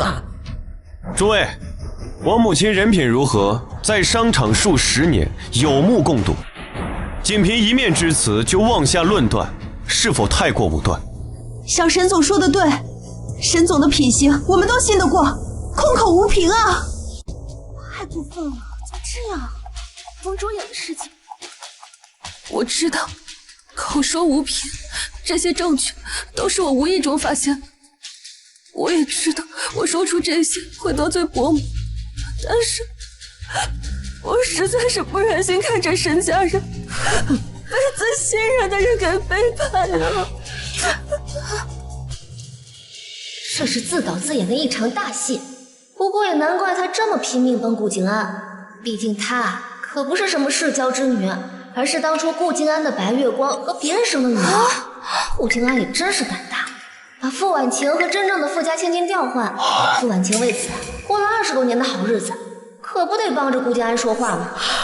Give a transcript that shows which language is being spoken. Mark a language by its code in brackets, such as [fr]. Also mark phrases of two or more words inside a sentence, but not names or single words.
[zh] 諸位，我母親人品如何，在商場數十年，有目共睹。僅憑一面之詞就妄下論斷，是否太過武斷？小沈總說的對，沈總的品行我們都信得過，空口無憑啊！太過分了，怎麼這樣？王卓雅的事情我知道，口說无凭，这些证据都是我无意中发现的。我也知道，我说出这些会得罪伯母，但是我實在是不忍心看着沈家人被最信任的人給背叛了。這是自導自演的一場大戲，不過也難怪他這麼拼命幫顧靜安，畢竟他可不是什麼世交之女，而是當初顧靜安的白月光和別人生的女兒。顧靜安也真是膽大，把傅婉晴和真正的傅家千金調換，傅婉晴為此過了20多年的好日子，可不得幫着顧靜安說話嗎？